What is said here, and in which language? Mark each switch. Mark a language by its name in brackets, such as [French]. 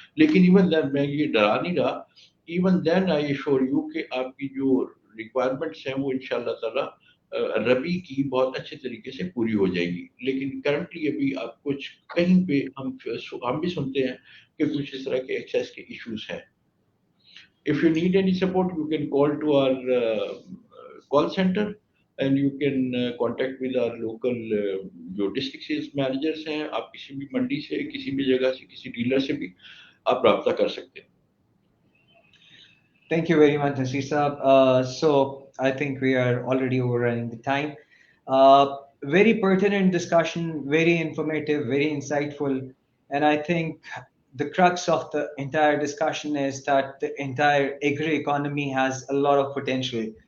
[Hindi] लेकिन even then मैं ये डरा नहीं रहा, [English] even then I assure you [Hindi] कि आपकी जो रिक्वायरमेंट्स हैं वो इंशाल्लाह ताला रबी की बहुत अच्छे तरीके से पूरी हो जाएगी। लेकिन करंटली अभी आप कुछ कहीं पे हम भी सुनते हैं कि कुछ इस तरह के एक्सेस के इश्यूज हैं। [English] If you need any support, you can call to our call center and you can contact with our local [Hindi] जो डिस्ट्रिक्ट सेल्स मैनेजर्स हैं। आप किसी भी मंडी से, किसी भी जगह से, किसी डीलर से भी आप राब्ता कर सकते हैं। [English] Thank you very much, Nasir Saab. So I think we are already overrunning the time. Very pertinent discussion, very informative, very insightful, and I think the crux of the entire discussion is that the entire agri economy has a lot of potential.